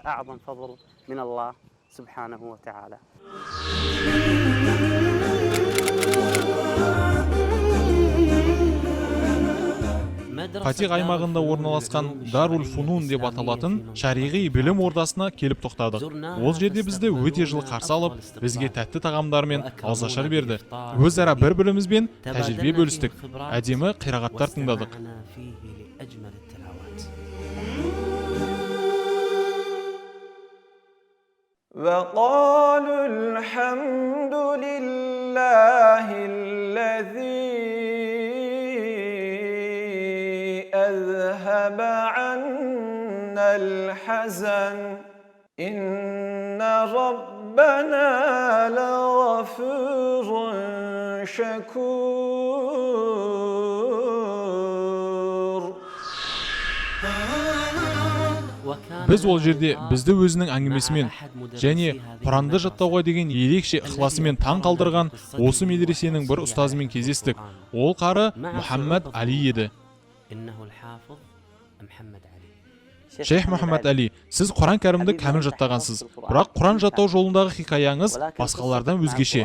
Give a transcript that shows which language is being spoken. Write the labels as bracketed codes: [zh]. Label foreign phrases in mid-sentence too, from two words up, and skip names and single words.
[kk] Фатих аймағында орналасқан Дарул Фунун деп аталатын шариғи білім ордасына келіп тоқтадық. Ол жерде бізді өте жылы қарсы алып, бізге тәтті тағамдар мен ауызашар берді. Өзара бір-бірімізбен тәжірибе бөлістік. Әдемі қирағаттар тыңдадық. [ar] وقالوا الحمد لله الذي أذهب عنا الحزن إن ربنا لغفور شكور. [kk] Біз ол жерде бізді өзінің әңгімесімен және Құранды жаттауға деген ерекше ықыласымен таң қалдырған осы медресенің бір ұстазымен кездестік. Ол қары Мұхаммад Али еді. Шейх Мұхаммад Али, сіз Құран кәрімді кәміл жаттағансыз, бірақ Құран жаттау жолындағы хикаяңыз басқалардан өзгеше.